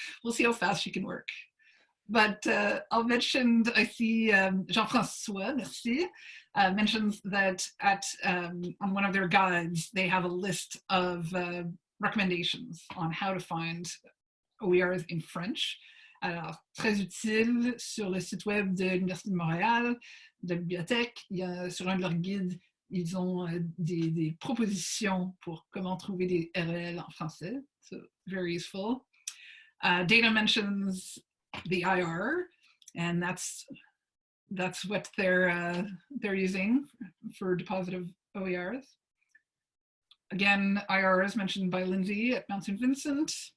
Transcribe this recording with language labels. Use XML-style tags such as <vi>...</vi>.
<en>We'll see how fast she can work. But I'll mention, I see Jean-François, merci, mentions that on one of their guides, they have a list of recommendations on how to find OERs in French.</en> <fr>Alors, très utile sur le site web de l'Université de Montréal, de la bibliothèque. Sur un de leurs guides, ils ont des propositions pour comment trouver des REL en français.</fr> <en>So, very useful. Dana mentions the IR, and that's what they're using for deposit of OERs. Again, IR is mentioned by Lindsay at Mount St. Vincent.</en>